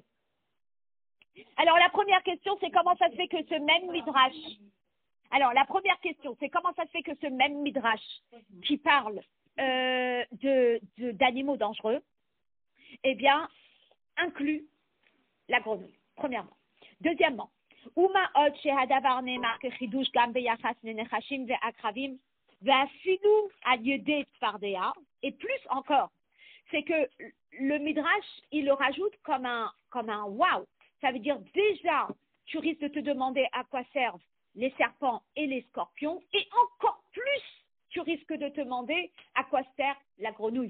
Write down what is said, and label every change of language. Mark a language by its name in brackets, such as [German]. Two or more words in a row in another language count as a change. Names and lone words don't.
[French] Alors, la première question, c'est comment ça se fait que ce même Midrash... Alors, la première question, c'est comment ça se fait que ce même Midrash qui parle d'animaux dangereux, eh bien, inclut la grenouille, premièrement. [Hebrew] Deuxièmement, ומה עוד שהדבר נאמר כחידוש גם ביחס לנחשים ועקרבים ואפילו על ידי צפרדע, [French] et plus encore, c'est que le Midrash, il le rajoute comme un wow. Ça veut dire déjà, tu risques de te demander à quoi servent les serpents et les scorpions, et encore plus, tu risques de te demander à quoi sert la grenouille.